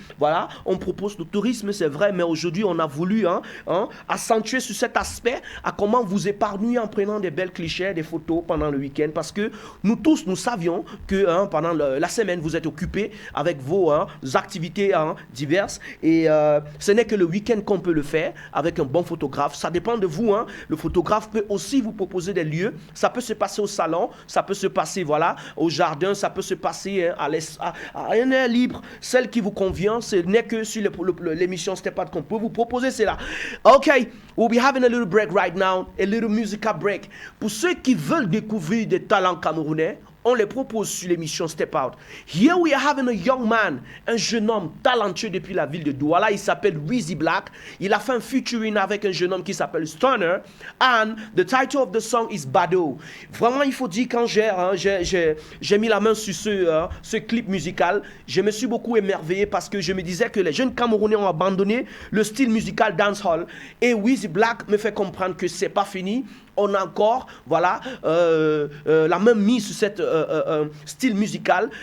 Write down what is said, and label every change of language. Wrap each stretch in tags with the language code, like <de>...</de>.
<fr>Voilà, on propose le tourisme, c'est vrai, mais aujourd'hui on a voulu accentuer sur cet aspect à comment vous épargner en prenant des belles clichés, des photos pendant le week-end, parce que nous tous, nous savions que pendant la semaine, vous êtes occupés avec vos activités diverses, et ce n'est que le week-end qu'on peut le faire avec un bon photographe. Ça dépend de vous. Le photographe peut aussi vous proposer des lieux. Ça peut se passer au salon, ça peut se passer au jardin, ça peut se passer à un air libre, celle qui vous convient. Ce n'est que sur l'émission Step Out qu'on peut vous proposer cela.</fr> <en>Ok, we'll be having a little break right now, a little musical break.</en> <fr>Pour ceux qui veulent découvrir des talents camerounais, on les propose sur l'émission Step Out.</fr> <en>Here we are having a young man,</en> <fr>un jeune homme talentueux depuis la ville de Douala. Il s'appelle Weezy Black. Il a fait un featuring avec un jeune homme qui s'appelle Stunner.</fr> <en>And the title of the song is Bado.</en> <fr>Vraiment, il faut dire, quand j'ai mis la main sur ce clip musical, je me suis beaucoup émerveillé parce que je me disais que les jeunes Camerounais ont abandonné le style musical dancehall. Et Weezy Black me fait comprendre que c'est pas fini. On a encore, la même mise sur cette style musical.</fr>